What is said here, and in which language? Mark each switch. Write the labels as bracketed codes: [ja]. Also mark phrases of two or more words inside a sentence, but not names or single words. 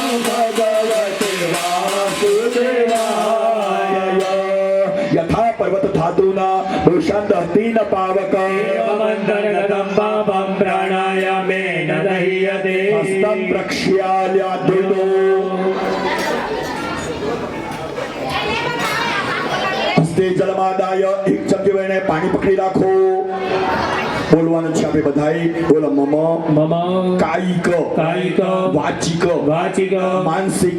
[sa] भगवते वासुदेवाय यथा पर्वत धातुना भूषान्ति न पावक एवमन्तर्गतं पापं प्राणायामेन दह्यते हस्तं प्रक्ष्याल्याद्युतो हस्ते जलमादाय [gu] એક ચમચી વઈને પાણી પકડી રાખો બોલવાનું છે આપણે બધાય બોલો મમ મમ કાયિક કાયિક વાચિક વાચિક માનસિક